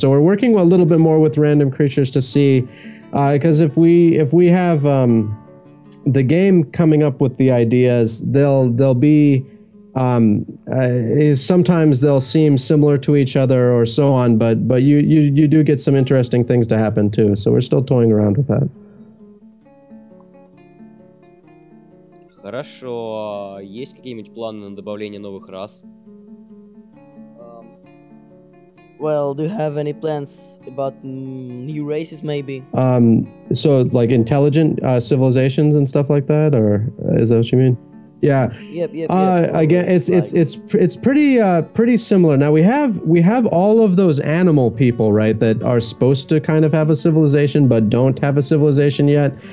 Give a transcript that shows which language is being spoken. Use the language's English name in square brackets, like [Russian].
[English] So we're working a little bit more with random creatures to see, because if we have the game coming up with the ideas, they'll be sometimes they'll seem similar to each other or so on, but you do get some interesting things to happen too. So we're still toying around with that. [Russian] Хорошо. Есть какие-нибудь планы на добавление новых рас? [English] Well, do you have any plans about new races, maybe? So like intelligent civilizations and stuff like that, or is that what you mean? Yeah. Yep. Again, it's pretty similar. Now we have all of those animal people, right, that are supposed to kind of have a civilization but don't have a civilization yet.